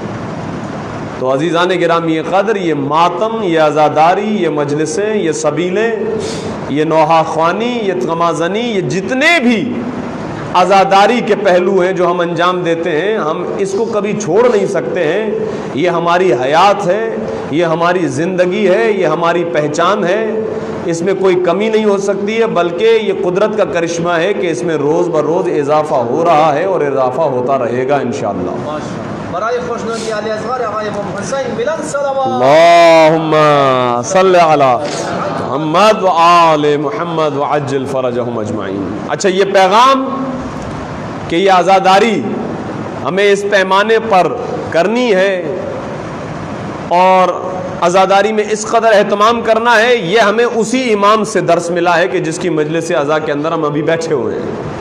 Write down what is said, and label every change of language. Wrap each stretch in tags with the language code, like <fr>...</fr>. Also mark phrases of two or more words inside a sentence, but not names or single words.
<ur>تو عزیزان گرامی قدر، یہ ماتم، یہ عزاداری، یہ مجلسیں، یہ سبیلیں، یہ نوحہ خوانی، یہ غمازنی، یہ جتنے بھی عزاداری کے پہلو ہیں جو ہم انجام دیتے ہیں، ہم اس کو کبھی چھوڑ نہیں سکتے ہیں۔ یہ ہماری حیات ہے، یہ ہماری زندگی ہے، یہ ہماری پہچان ہے، اس میں کوئی کمی نہیں ہو سکتی ہے، بلکہ یہ قدرت کا کرشمہ ہے کہ اس میں روز بروز اضافہ ہو رہا ہے اور اضافہ ہوتا رہے گا انشاءاللہ۔</ur> <fa>برای خوشنودی علی اصغر آقای امام حسین بلند صلوات،</fa> <ar>اللہم صلی علی محمد و آل محمد وعجل فرجہم اجمعین۔</ar> <ur>اچھا یہ پیغام کہ یہ عزاداری ہمیں اس پیمانے پر کرنی ہے اور عزاداری میں اس قدر اہتمام کرنا ہے، یہ ہمیں اسی امام سے درس ملا ہے کہ جس کی مجلس عزا کے اندر ہم ابھی بیٹھے ہوئے ہیں۔</ur>